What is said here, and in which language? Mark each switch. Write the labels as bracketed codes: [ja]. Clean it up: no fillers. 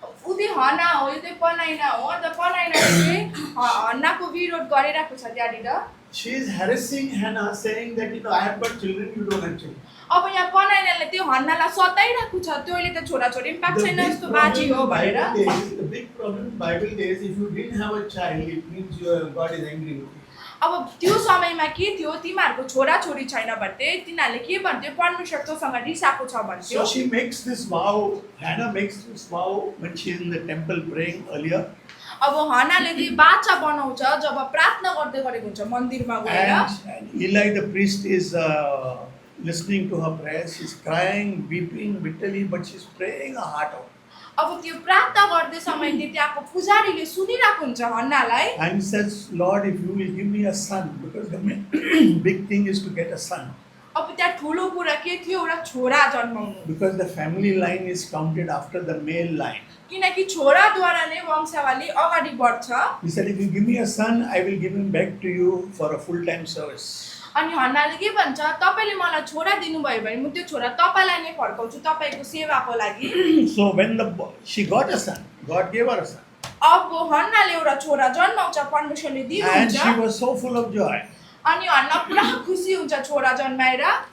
[ne] उति हना हो यो चाहिँ पनाइना हो अन्त पनाइनाले चाहिँ हन्नाको विरोध गरिरहेको छ त्यहाँनिर [en] She is harassing Hannah, saying that I have got children, you don't have children. [ne] अब यहाँ पनाइनाले त्यो हन्नालाई सताइरहेको छ तैँले त छोराछोरी पनि पाएको छैन यस्तो बाजी हो भनेर [en] The big problem in Bible days, if you didn't have a child, it means God is angry with you. [ne] अब त्यो समयमा के थियो तिमीहरूको छोराछोरी छैन भन्थे तिनीहरूले के भन्थ्यो परमेश्वर तँसँग रिसाएको छ भन्थ्यो [en] So she makes this vow, Hannah makes this vow when she is in the temple praying earlier. [ne] अब हनाले त्यो बाचा बनाउँछ जब प्रार्थना गर्दै गरेको हुन्छ मन्दिरमा गएर [en] And Eli the priest is listening to her prayers. She's crying, weeping bitterly, but she's praying her heart out. [ne] अब त्यो प्रार्थना गर्दै समय त्यहाँको पुजारीले सुनिरहेको हुन्छ हन्नालाई [en] And says, Lord, if you will give me a son, because the big thing is to get a son. [ne] अब त्यहाँ ठुलो कुरा के थियो एउटा छोरा जन्माउनु [en] Because the family line is counted after the male line. [ne] किनकि छोराद्वारा नै वंशावली अगाडि बढ्छ [en] He said, if you give me a son, I will give him back to you for a full-time service. [ne] अनि हन्नाले के भन्छ तपाईले मलाई छोरा दिनुभयो भने म त्यो छोरा तपाईलाई नै फर्काउँछु तपाईको सेवाको लागि [en] So when she got a son, God gave her a son. [ne] अब हन्नाले एउटा छोरा जन्माउँछ परमेश्वरले [en] And [ne] दिनुहुन्छ [en] she was so full of joy. [ne] अनि हन्ना पुरा खुसी हुन्छ छोरा जन्माएर